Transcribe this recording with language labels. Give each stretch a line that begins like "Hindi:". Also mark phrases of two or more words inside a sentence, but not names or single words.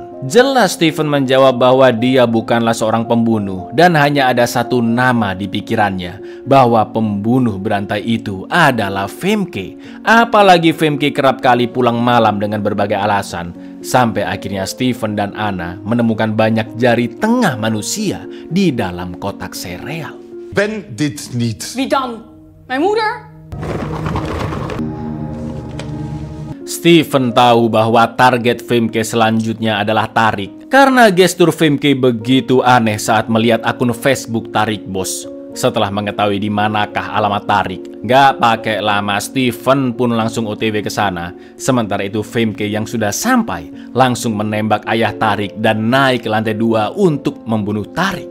Indonesian: Jelas Steven menjawab bahwa dia bukanlah seorang pembunuh dan hanya ada satu nama di pikirannya, bahwa pembunuh berantai itu adalah Femke. Apalagi Femke kerap kali pulang malam dengan berbagai alasan. Sampai akhirnya Steven dan Anna menemukan banyak jari tengah manusia di dalam kotak sereal.
Dutch: ben dit niet. Wie dan? Mijn moeder?
Indonesian: Steven tahu bahwa target Femke selanjutnya adalah Tarik karena gestur Femke begitu aneh saat melihat akun Facebook Tarik Bos. Setelah mengetahui di manakah alamat Tarik, gak pakai lama Steven pun langsung OTW ke sana. Sementara itu Femke yang sudah sampai langsung menembak ayah Tarik dan naik ke lantai 2 untuk membunuh Tarik.